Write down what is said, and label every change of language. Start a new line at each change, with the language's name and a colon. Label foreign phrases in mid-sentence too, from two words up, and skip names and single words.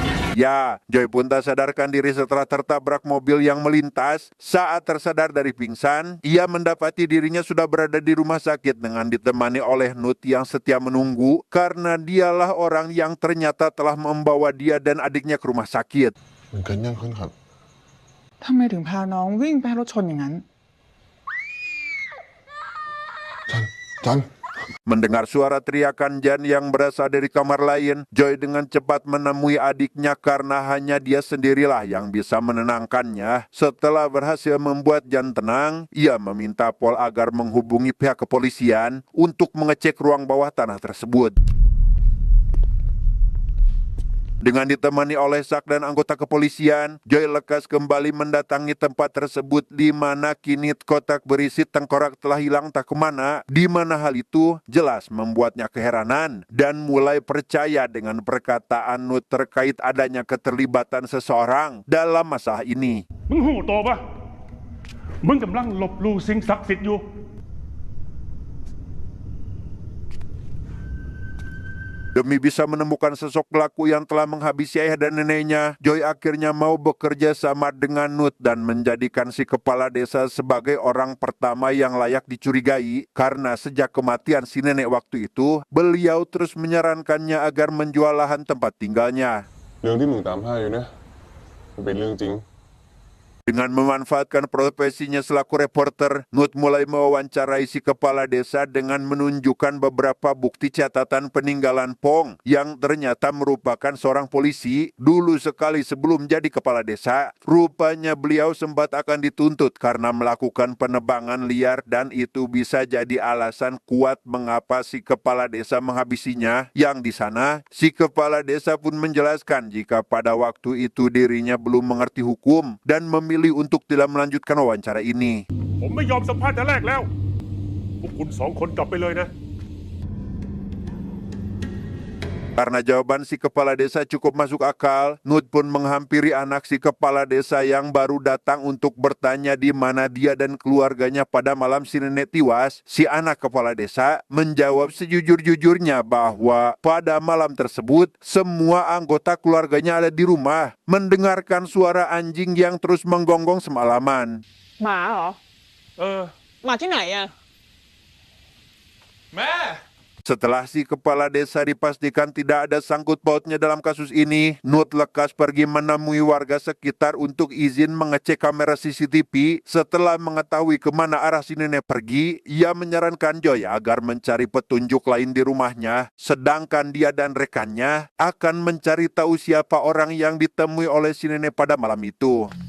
Indonesian: Ya, Joy pun tak sadarkan diri setelah tertabrak mobil yang melintas. Saat tersadar dari pingsan, ia mendapati dirinya sudah berada di rumah sakit dengan ditemani oleh Nut yang setia menunggu karena dialah orang yang ternyata telah membawa dia dan adiknya ke rumah sakit.
Thai: มันเกิดยังขึ้นครับ ทำไมถึงพาน้องวิ่งไปให้รถชนอย่างนั้น จัน
Indonesian: Mendengar suara teriakan Jan yang berasal dari kamar lain, Joy dengan cepat menemui adiknya karena hanya dia sendirilah yang bisa menenangkannya. Setelah berhasil membuat Jan tenang, ia meminta Pol agar menghubungi pihak kepolisian untuk mengecek ruang bawah tanah tersebut. Dengan ditemani oleh Sak dan anggota kepolisian, Joy lekas kembali mendatangi tempat tersebut di mana kini kotak berisi tengkorak telah hilang tak kemana, di mana hal itu jelas membuatnya keheranan dan mulai percaya dengan perkataan Nut terkait adanya keterlibatan seseorang dalam masalah ini.
Thai: มึงหูโตปะมึงกำลังลบลู่สิ่งศักดิ์สิทธิ์อยู่
Indonesian: Demi bisa menemukan sosok pelaku yang telah menghabisi ayah dan neneknya, Joy akhirnya mau bekerja sama dengan Nut dan menjadikan si kepala desa sebagai orang pertama yang layak dicurigai karena sejak kematian si nenek waktu itu, beliau terus menyarankannya agar menjual lahan tempat tinggalnya.
Thai: เรื่องที่มึงตามหาอยู่นะมันเป็นเรื่องจริง
Indonesian: Dengan memanfaatkan profesinya selaku reporter, Nut mulai mewawancarai si kepala desa dengan menunjukkan beberapa bukti catatan peninggalan Pong yang ternyata merupakan seorang polisi dulu sekali sebelum jadi kepala desa. Rupanya beliau sempat akan dituntut karena melakukan penebangan liar dan itu bisa jadi alasan kuat mengapa si kepala desa menghabisinya. Yang di sana, si kepala desa pun menjelaskan jika pada waktu itu dirinya belum mengerti hukum dan memilih untuk tidak melanjutkan wawancara ini.
Thai: ผมไม่ยอมสัมภาษณ์แต่แรกแล้ว พวกคุณสองคนกลับไปเลยนะ
Indonesian: Karena jawaban si kepala desa cukup masuk akal, Nut pun menghampiri anak si kepala desa yang baru datang untuk bertanya di mana dia dan keluarganya pada malam si nenek tiwas. Si anak kepala desa menjawab sejujur-jujurnya bahwa pada malam tersebut semua anggota keluarganya ada di rumah, mendengarkan suara anjing yang terus menggonggong semalaman.
Thai: หมาเหรอ เออ หมาที่ไหนอะ แม่
Indonesian: Setelah si kepala desa dipastikan tidak ada sangkut pautnya dalam kasus ini, Nut lekas pergi menemui warga sekitar untuk izin mengecek kamera CCTV. Setelah mengetahui kemana arah si nenek pergi, ia menyarankan Joy agar mencari petunjuk lain di rumahnya, sedangkan dia dan rekannya akan mencari tahu siapa orang yang ditemui oleh si nenek pada malam itu.